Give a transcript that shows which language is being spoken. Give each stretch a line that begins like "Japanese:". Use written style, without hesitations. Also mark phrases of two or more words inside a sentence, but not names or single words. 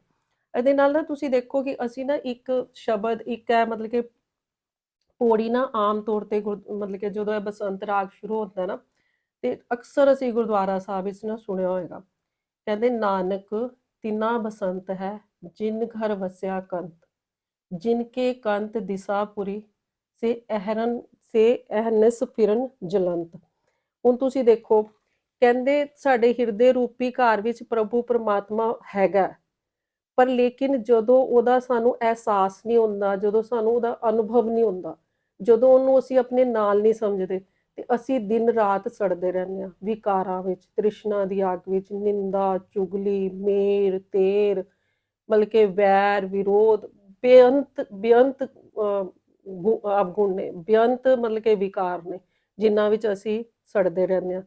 Punjabi: ਇਹਦੇ ਨਾਲ ਨਾ ਤੁਸੀਂ ਦੇਖੋ ਕਿ ਅਸੀਂ ਨਾ ਇੱਕ ਸ਼ਬਦ, ਇੱਕ ਹੈ ਮਤਲਬ ਕਿ ਪੌੜੀ ਨਾ, ਆਮ ਤੌਰ ਤੇ ਮਤਲਬ ਕਿ ਜਦੋਂ ਇਹ ਬਸੰਤ ਰਾਗ ਸ਼ੁਰੂ ਹੁੰਦਾ ਨਾ, ਤੇ ਅਕਸਰ ਅਸੀਂ ਗੁਰਦੁਆਰਾ ਸਾਹਿਬ ਵਿੱਚ ਨਾ ਸੁਣਿਆ ਹੋਏਗਾ, ਕਹਿੰਦੇ, ਨਾਨਕ ਤਿੰਨਾ ਬਸੰਤ ਹੈ, ਜਿਨ ਘਰ ਵਸਿਆ ਕੰਤ, ਜਿਨਕੇ ਕੰਤ ਦਿਸਾਪੁਰੀ, ਸੇ ਅਹਰਨ ਸੇ ਅਹਨਿਸ ਫਿਰਨ ਜਲੰਤ। ਹੁਣ ਤੁਸੀਂ ਦੇਖੋ, ਕਹਿੰਦੇ ਸਾਡੇ ਹਿਰਦੇ ਰੂਪੀ ਘਰ ਵਿੱਚ ਪ੍ਰਭੂ ਪਰਮਾਤਮਾ ਹੈਗਾ, ਪਰ ਲੇਕਿਨ ਜਦੋਂ ਉਹਦਾ ਸਾਨੂੰ ਅਹਿਸਾਸ ਨਹੀਂ ਹੁੰਦਾ, ਜਦੋਂ ਸਾਨੂੰ ਉਹਦਾ ਅਨੁਭਵ ਨਹੀਂ ਹੁੰਦਾ, ਜਦੋਂ ਉਹਨੂੰ ਅਸੀਂ ਆਪਣੇ ਨਾਲ ਨਹੀਂ ਸਮਝਦੇ, ਤੇ ਅਸੀਂ ਦਿਨ ਰਾਤ ਸੜਦੇ ਰਹਿੰਦੇ ਹਾਂ ਵਿਕਾਰਾਂ ਵਿੱਚ, ਤ੍ਰਿਸ਼ਨਾ ਦੀ ਅੱਗ ਵਿੱਚ, ਨਿੰਦਾ, ਚੁਗਲੀ, ਮੇਰ, ਤੇਰ, ਮਤਲਬ ਕਿ ਵੈਰ, ਵਿਰੋਧ, ਬੇਅੰਤ ਬੇਅੰਤ ਅਵਗੁਣ ਨੇ, ਬੇਅੰਤ ਮਤਲਬ ਕਿ ਵਿਕਾਰ ਨੇ, ਜਿਨ੍ਹਾਂ ਵਿੱਚ ਅਸੀਂ ਸੜਦੇ ਰਹਿੰਦੇ ਹਾਂ।